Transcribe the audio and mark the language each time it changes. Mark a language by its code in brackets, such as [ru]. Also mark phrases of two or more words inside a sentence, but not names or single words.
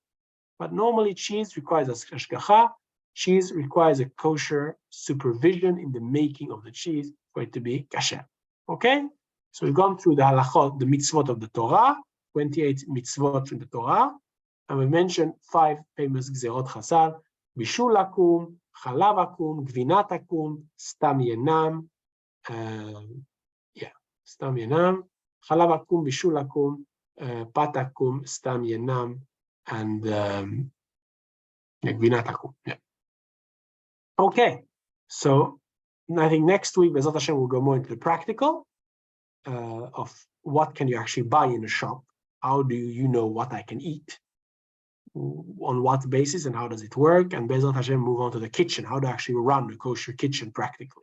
[en] But normally, cheese requires a hashgacha. Cheese requires a kosher supervision in the making of the cheese for it to be kasher. Okay? So we've gone through the halachot, the mitzvot of the Torah, 28 mitzvot from the Torah, and we mentioned 5 famous [he] גזרות חז"ל: בישול עכו"ם, חלב עכו"ם, גבינת עכו"ם, סתם יינם, סתם יינם, חלב עכו"ם, בישול עכו"ם, פת עכו"ם, סתם יינם, [en] and [he] גבינת עכו"ם. [en] Yeah. Okay, so I think next week, [he] בעזרת השם, [en] will go more into the practical of what can you actually buy in a shop. How do you know what I can eat? On what basis and how does it work? And [he] בעזרת השם [en] move on to the kitchen, how to actually run a kosher kitchen practically.